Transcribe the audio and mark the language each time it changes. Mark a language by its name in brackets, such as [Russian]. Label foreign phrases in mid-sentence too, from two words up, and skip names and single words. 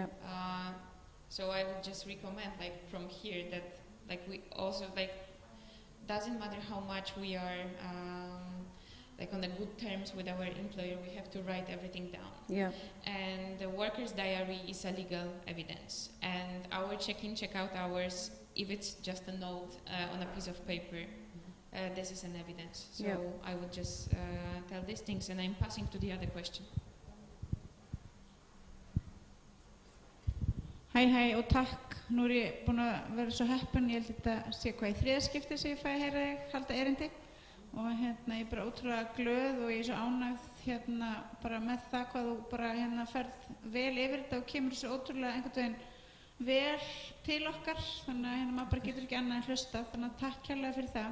[English] So I would just recommend like from here that like we also like doesn't matter how much we are like on the good terms with our employer, we have to write everything down. Yeah. And the worker's diary is a legal evidence. And our check-in, check-out hours, if it's just a note on a piece of paper, this is an evidence. So Yeah. I would just tell these things, and I'm passing to the other question. [Icelandic] Hæ og takk. Nú er ég búin að vera svo heppin, ég held þetta sé hvað í þriðaskipti sem ég fæ að heyra þig halda erindi og ég er bara ótrúlega glöð og ég er svo ánægð bara með það hvað þú bara ferð vel yfir þetta og kemur svo ótrúlega einhvern veginn vel til okkar, þannig að maður bara getur ekki annað en hlusta, þannig að takk kærlega fyrir það.